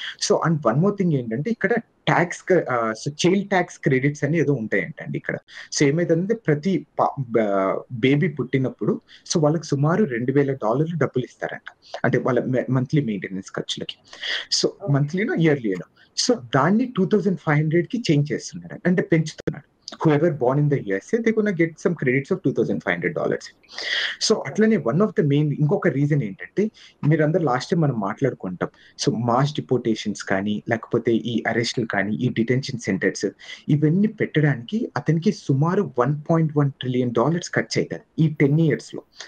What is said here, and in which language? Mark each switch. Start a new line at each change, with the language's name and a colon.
Telugu: So and one more thing ఏంటంటే, ఇక్కడ tax so child tax credits అని ఏదో ఉంటాయంటండి ఇక్కడ. సో ఏమైతుందంటే, ప్రతి బేబీ పుట్టినప్పుడు సో వాళ్ళకి సుమారు $2,000 డబ్బులు ఇస్తారంట, అంటే వాళ్ళ మంత్లీ మెయింటెనెన్స్ ఖర్చులకి. సో మంత్లీనో ఇయర్లీనో. సో దాన్ని 2,500 కి చేంజ్ చేస్తున్నాడు, అంటే పెంచుతున్నాడు.
English: whoever born in the USA, they're gonna get some credits of $2,500.
Telugu: So అట్లనే వన్ ఆఫ్ ద మెయిన్ ఇంకొక రీజన్ ఏంటంటే, మీరందరూ లాస్ట్ టైం మనం మాట్లాడుకుంటాం. సో మాస్ డిపోటేషన్స్ కానీ, లేకపోతే ఈ అరెస్టులు కానీ, ఈ డిటెన్షన్ సెంటర్స్ ఇవన్నీ పెట్టడానికి అతనికి సుమారు $1.1 ట్రిలియన్ ఖర్చు అవుతుంది ఈ 10 years లో.